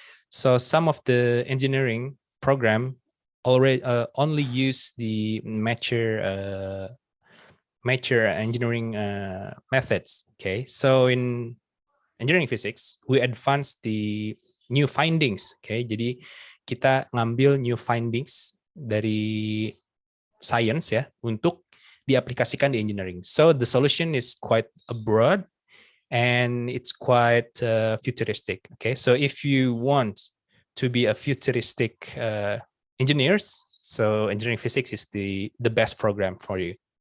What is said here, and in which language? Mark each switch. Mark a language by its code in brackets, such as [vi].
[en] So some of the engineering program already only use the mature engineering methods, okay. So in engineering physics, we advance the new findings, okay. [id] Jadi kita ngambil new findings dari science ya untuk diaplikasikan di engineering. [en] So the solution is quite broad and it's quite futuristic, okay. So if you want to be a futuristic engineers, so engineering physics is the best program for you.